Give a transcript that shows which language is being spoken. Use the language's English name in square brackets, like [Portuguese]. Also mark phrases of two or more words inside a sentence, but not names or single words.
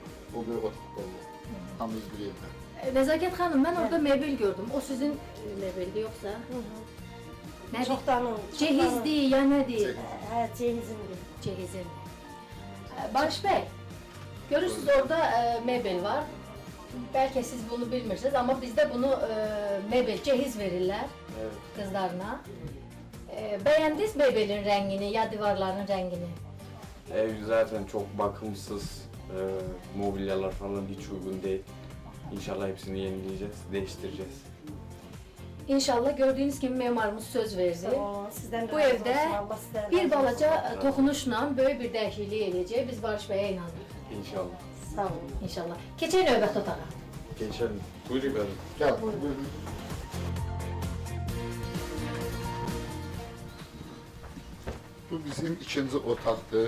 [Azerbaijani] O bir otaqda olur. Hamımız bir evdə. Nəzakət xanım, mən orada mebel gördüm. O sizin mebeldir yoxsa? Nədir? Çoxdanın. Cehizdir ya nədir? Hə, cehizimdir. cehizin. Barış Bey, görürsünüz orada mebel var. [Turkish] Belki siz bunu bilmirsiniz ama bizde bunu mebel, cehiz verirler kızlarına. Beğendiniz mebelin rengini ya divarların rengini? Ev zaten çok bakımsız, mobilyalar falan hiç uygun değil. İnşallah hepsini yenileyeceğiz, değiştireceğiz. İnşallah gördüğünüz gibi memarımız söz verdi. [Azerbaijani] Sizdən də Bu razı evdə olsun, Allah sizdən bir razı olsun. balaca toxunuşla böyük bir dəyişiklik edəcək. Biz Barış Bey'e inanırıq. İnşallah. Sağ olun inşallah. Keçək növbət otağa. [Turkish] Geçelim. Buyurun efendim. Gel. Buyurun. [Azerbaijani] Bu bizim ikinci otaqdır.